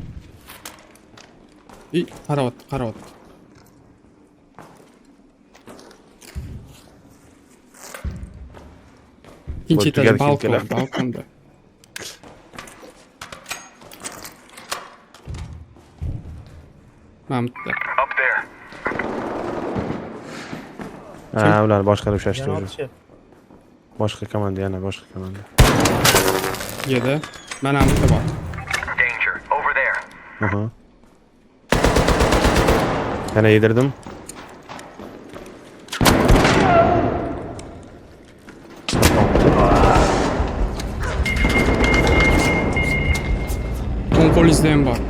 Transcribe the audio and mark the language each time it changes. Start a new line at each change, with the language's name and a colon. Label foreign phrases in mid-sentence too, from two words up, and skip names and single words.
Uzbek: Qaravot. ikkinchi etaj Portugal balkon, keladi. balkonda. Mana bu yerda.
English: Up there.
Uzbek: Ha, ular boshqa ushlashdi Yana o'zi. otishyapti. Boshqa komanda, yana boshqa komanda. Yedi. Mana bu yerda bor.
English: Danger. Over there.
Uzbek: Aha. Yana yedirdim. O'ng qo'lingizda ham bor.